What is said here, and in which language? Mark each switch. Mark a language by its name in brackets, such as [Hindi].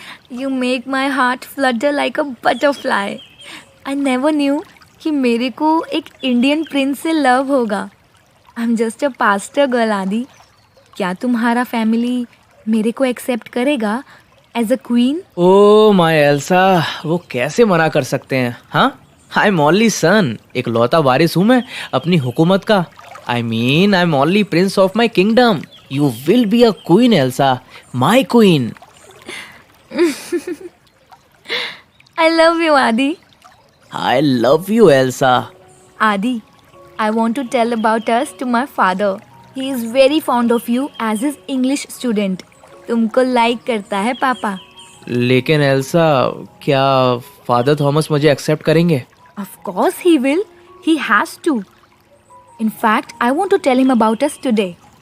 [English] You make my heart flutter like a butterfly. I never knew [Hindi] कि मेरे को एक इंडियन प्रिंस से लव होगा. [English] I'm just a pastor girl, [Hindi] आदि. क्या तुम्हारा फैमिली मेरे को एक्सेप्ट करेगा as a queen? [English] Oh my Elsa, [Hindi] वो कैसे मना कर सकते हैं? [English] हाँ, I'm only son. [Hindi] एक लौता वारिस हूँ मैं अपनी हुकूमत का. [English] I mean, I'm only prince of my kingdom. You will be a queen, Elsa, my queen. I love you, Adi. I love you, Elsa. Adi, I want to tell about us to my father. He is very fond of you as his English student. [Hindi] तुमको like करता है पापा. लेकिन Elsa, क्या father Thomas मुझे accept करेंगे? [English] Of course he will. He has to. In fact, I want to tell him about us today.